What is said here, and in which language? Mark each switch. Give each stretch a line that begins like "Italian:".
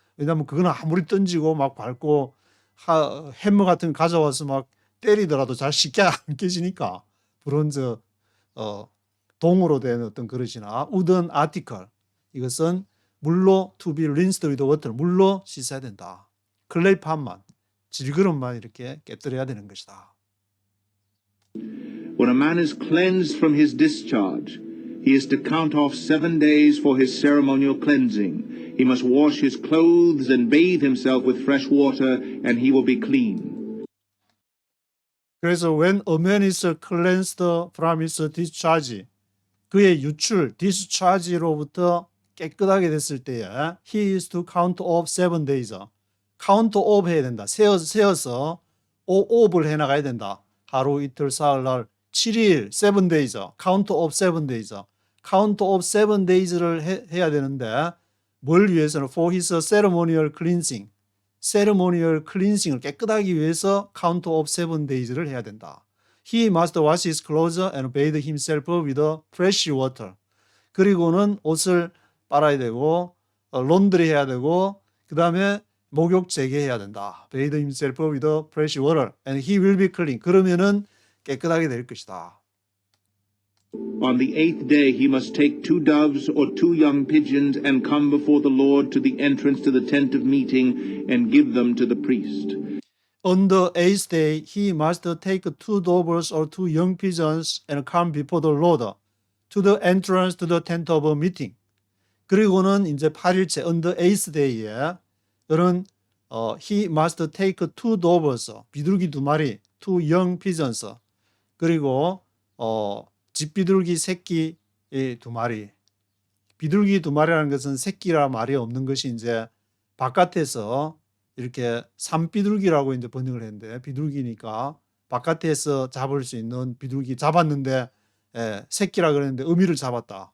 Korean: 왜냐하면 그거는 아무리 던지고 막 밟고 해머 같은 거 가져와서 막 때리더라도 잘 쉽게 안 깨지니까 브론즈 동으로 된 어떤 그릇이나 wooden article 이것은 물로
English: to be rinsed with water
Korean: 물로 씻어야 된다. 클레이팟만 질그릇만 이렇게 깨뜨려야 되는 것이다.
English: When a man is cleansed from his discharge, he is to count off 7 days for his ceremonial cleansing. He must wash his clothes and bathe himself with fresh water, and he will be clean.
Korean: 그래서
English: when a man is cleansed from his discharge,
Korean: 그의 유출, discharge로부터 깨끗하게 됐을 때에
English: he is to count off 7 days.
Korean: count off 해야 된다. 세어서 off를 해나가야 된다. 하루, 이틀, 사흘, 날, 7일, 7 days.
English: count off 7 days. count off 7 days를
Korean: 해야 되는데 뭘 위해서는
English: for his ceremonial cleansing.
Korean: ceremonial cleansing을 깨끗하기 위해서
English: count off 7 days
Korean: 를 해야 된다.
English: He must wash his clothes and bathe himself with fresh water.
Korean: 그리고는 옷을 빨아야 되고 론드리 해야 되고 그 다음에 목욕 재개해야 된다.
English: bathe himself with fresh water and he will be clean.
Korean: 그러면은 깨끗하게 될 것이다.
English: On the 8th day he must take 2 doves or 2 young pigeons and come before the Lord to the entrance to the tent of meeting and give them to the priest. On the 8th day he must take 2 doves or 2 young pigeons and come before the Lord to the entrance to the tent of meeting.
Korean: 그리고는 이제 8일째
English: on the 8th day
Korean: 에 그는
English: he must take 2 doves,
Korean: 비둘기 2마리,
English: 2 young pigeons,
Korean: 그리고 집비둘기 새끼 2마리. 비둘기 2마리라는 것은 새끼라 말이 없는 것이 이제 바깥에서 이렇게 산비둘기라고 이제 번역을 했는데 비둘기니까 바깥에서 잡을 수 있는 비둘기 잡았는데 새끼라 그랬는데 어미를 잡았다.